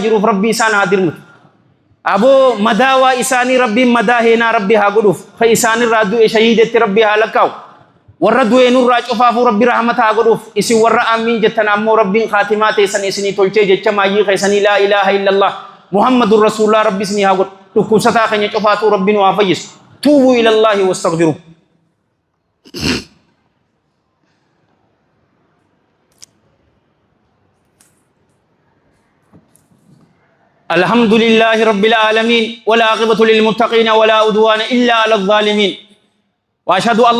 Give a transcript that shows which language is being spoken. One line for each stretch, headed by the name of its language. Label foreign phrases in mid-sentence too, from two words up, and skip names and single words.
Oromo: jiruuf rabbii isaan haa dirmatu aboo madaawaa isaanii rabbiin madaa heenaa rabbii haa godhuuf ka isaanirraa du'e shahiidetti rabbii haa lakkaa'u warra du'e nurraa cufaafuu rabbi rahmata haa godhuuf isin warra aamiin jettan ammoo rabbiin khaatimaa teessan isinii tolchee jecha maayyii keessanii
Arabic: لا إله إلا الله محمد رسول الله
Oromo: rabbi isinii haa godhu dhukkubsataa keenya cufaatuu rabbiin waa fayyisu tuubuu
Arabic: إلى الله واستغفروا الحمد لله رب العالمين والعاقبة للمتقين ولا عدوان إلا على الظالمين وأشهد أن